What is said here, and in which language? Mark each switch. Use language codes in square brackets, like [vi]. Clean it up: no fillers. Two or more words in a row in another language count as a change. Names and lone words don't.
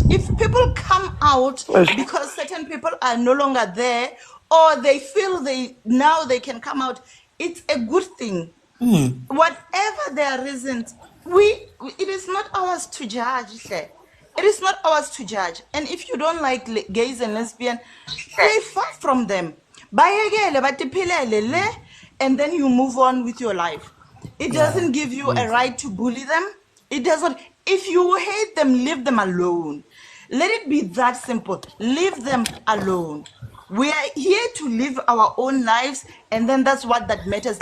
[en] If people come out because certain people are no longer there, or they feel they can come out, it's a good thing. Mm. Whatever their reasons, it is not ours to judge. Hle. It is not ours to judge. And if you don't like gays and lesbians, stay far from them. [ss] Bayekele, batiphilele le, [en] and then you move on with your life. It doesn't give you a right to bully them. It doesn't. If you hate them, leave them alone. Let it be that simple. Leave them alone. We are here to live our own lives, and then that's what that matters.